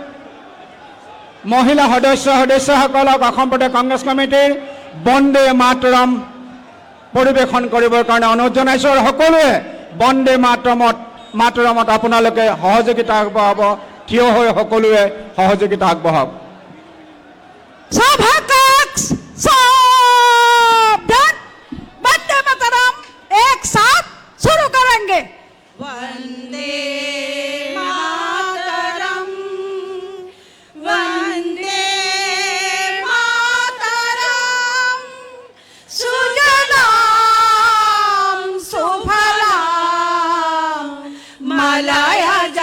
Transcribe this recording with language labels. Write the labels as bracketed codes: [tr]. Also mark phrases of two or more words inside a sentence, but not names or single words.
[as] মহিলা সদস্যসকলক অসম প্ৰদেশ কংগ্ৰেছ কমিটিৰ বন্দে মাতৰম পৰিৱেশন কৰিবৰ কাৰণে অনুৰোধ জনাইছোঁ। আৰু সকলোৱে বন্দে মাতৰমত আপোনালোকে সহযোগিতা আগবঢ়াব, থিয় হৈ সকলোৱে সহযোগিতা আগবঢ়াওক। [hi] वंदे मातरम एक साथ शुरू करेंगे। [sa] वंदे मातरम, वंदे मातरम, सुजलाम सुफलाम मलया